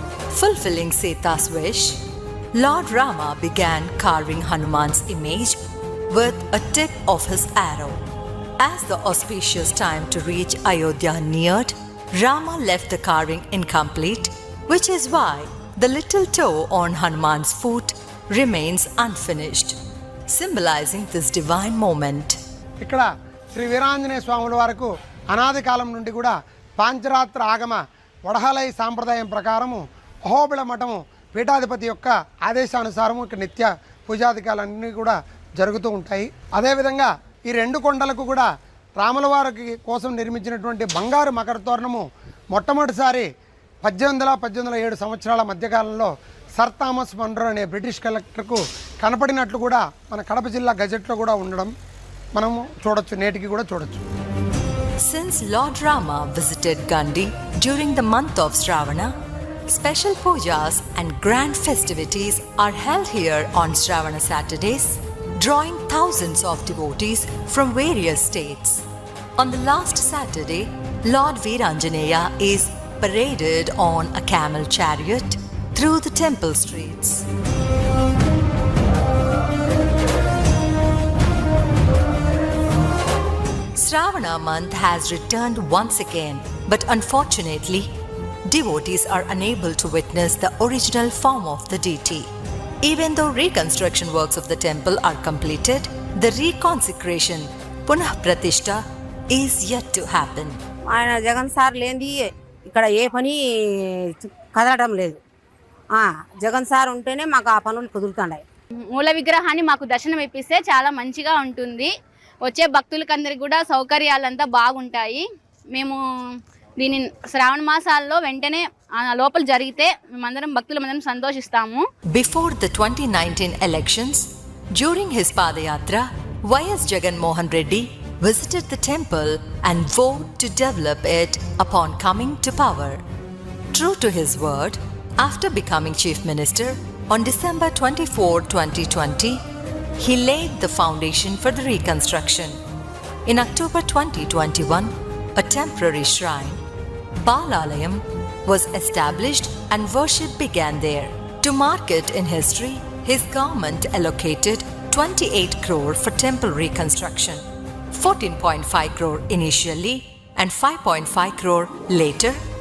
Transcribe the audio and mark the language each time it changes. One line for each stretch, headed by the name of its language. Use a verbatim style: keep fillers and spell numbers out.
English: Fulfilling Sita's wish, Lord Rama began carving Hanuman's image with a tip of his arrow. As the auspicious time to reach Ayodhya neared, Rama left the carving incomplete, which is why the little toe on Hanuman's foot remains unfinished, symbolizing this divine moment.
Telugu: ఇక్కడ శ్రీ వీరాంజనేయ స్వాముల వారికి అనాది కాలం నుండి కూడా పాంచరాత్ర ఆగమ వడహలై సాంప్రదాయం ప్రకారము అహోబిళ మఠము పీఠాధిపతి యొక్క ఆదేశానుసారము ఇక్కడ నిత్య పూజాధికాలన్నీ కూడా జరుగుతూ ఉంటాయి. అదేవిధంగా ఈ రెండు కొండలకు కూడా రాముల వారికి కోసం నిర్మించినటువంటి బంగారు మకర తోరణము మొట్టమొదటిసారి పద్దెనిమిది వందల పద్దెనిమిది వందల ఏడు సంవత్సరాల మధ్యకాలంలో సర్ థామస్ మన్రో అనే బ్రిటిష్ కలెక్టర్కు కనపడినట్లు కూడా మన కడప జిల్లా గజెట్లో కూడా ఉండడం మనము చూడొచ్చు, నేటికి కూడా చూడొచ్చు.
English: Since Lord Rama visited Gandi during the month of Shravana, special pujas and grand festivities are held here on Shravana Saturdays, drawing thousands of devotees from various states. On the last Saturday, Lord Veeranjaneya is paraded on a camel chariot through the temple streets. Shravana month has returned once again, but unfortunately, devotees are unable to witness the original form of the deity. Even though reconstruction works of the temple are completed, the reconsecration, Punah Pratishta, is yet to happen.
Telugu: ఆయన Jagan sir లేనిది ఇక్కడ ఏ పని కదలడం లేదు. Jagan sir ఉంటేనే మాకు ఆ పనులు కుదురుతున్నాయి. మూల విగ్రహాన్ని మాకు దర్శనం ఇప్పిస్తే చాలా మంచిగా ఉంటుంది. వచ్చే భక్తులకందరికి కూడా సౌకర్యాలంతా బాగుంటాయి. మేము దీని శ్రావణ మాసాల్లో వెంటనే లోపల జరిగితే మేమందరం భక్తులందరం సంతోషిస్తాము.
English: Before the twenty nineteen elections, during his padayatra, YS Jaganmohan Reddy visited the temple and vowed to develop it upon coming to power. True to his word, after becoming chief minister on December twenty four twenty twenty he laid the foundation for the reconstruction. In October twenty twenty-one, a temporary shrine, Balalayam, was established and worship began there. To mark it in history, his government allocated twenty-eight crore for temple reconstruction, fourteen point five crore initially and five point five crore later,